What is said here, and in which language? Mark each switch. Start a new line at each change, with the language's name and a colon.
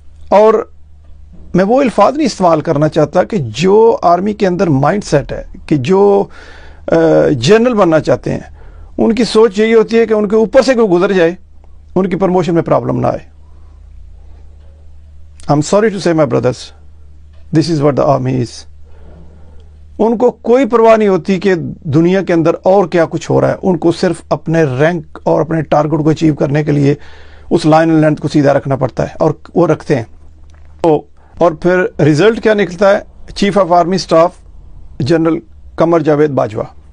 Urdu: اور میں وہ الفاظ نہیں استعمال کرنا چاہتا کہ جو آرمی کے اندر مائنڈ سیٹ ہے کہ جو جنرل بننا چاہتے ہیں ان کی سوچ یہی ہوتی ہے کہ ان کے اوپر سے کوئی گزر جائے، ان کی پروموشن میں پرابلم نہ آئے.
English: I'm sorry to say my brothers, this is what the army is.
Urdu: ان کو کوئی پرواہ نہیں ہوتی کہ دنیا کے اندر اور کیا کچھ ہو رہا ہے، ان کو صرف اپنے رینک اور اپنے ٹارگٹ کو اچیو کرنے کے لیے اس لائن اینڈ لینتھ کو سیدھا رکھنا پڑتا ہے، اور وہ رکھتے ہیں. اور پھر ریزلٹ کیا نکلتا ہے؟ Chief of army staff general Qamar Javed Bajwa.